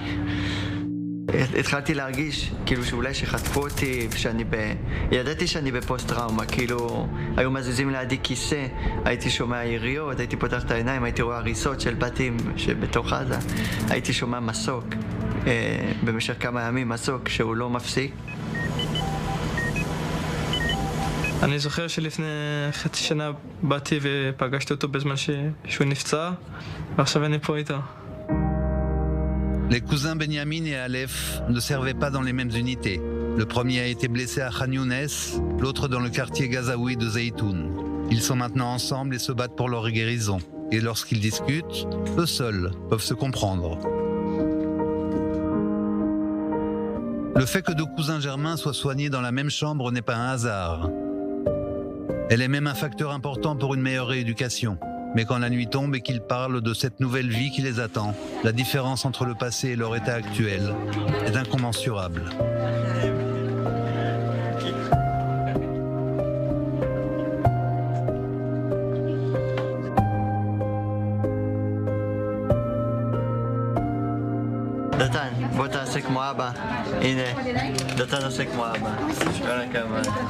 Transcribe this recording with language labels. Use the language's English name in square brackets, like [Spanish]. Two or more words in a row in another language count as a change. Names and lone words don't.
[Hebrew] התחלתי להרגיש כאילו שאולי שחטפו אותי, ידעתי שאני בפוסט טראומה, כאילו היו מזיזים לידי כיסא, הייתי שומע יריות, הייתי פותח את העיניים, הייתי רואה הריסות של בתים שבתוך עזה, הייתי שומע מסוק, במשך כמה ימים מסוק שהוא לא מפסיק. אני זוכר שלפני חצי שנה באתי ופגשתי אותו בזמן שהוא נפצע, ועכשיו אני פה איתו. [French] Les cousins Benyamin et Aleph ne servaient pas dans les mêmes unités. Le premier a été blessé à Khan Younes, l'autre dans le quartier gazaoui de Zeytoun. Ils sont maintenant ensemble et se battent pour leur guérison. et lorsqu'ils discutent, eux seuls peuvent se comprendre. Le fait que deux cousins germains soient soignés dans la même chambre n'est pas un hasard. Elle est même un facteur important pour une meilleure rééducation. Mais quand la nuit tombe et qu'ils parlent de cette nouvelle vie qui les attend, la différence entre le passé et leur état actuel est incommensurable. [Hebrew] דתן, בוא תעשה כמו אבא. הנה, דתן עושה כמו אבא. כל הכבוד.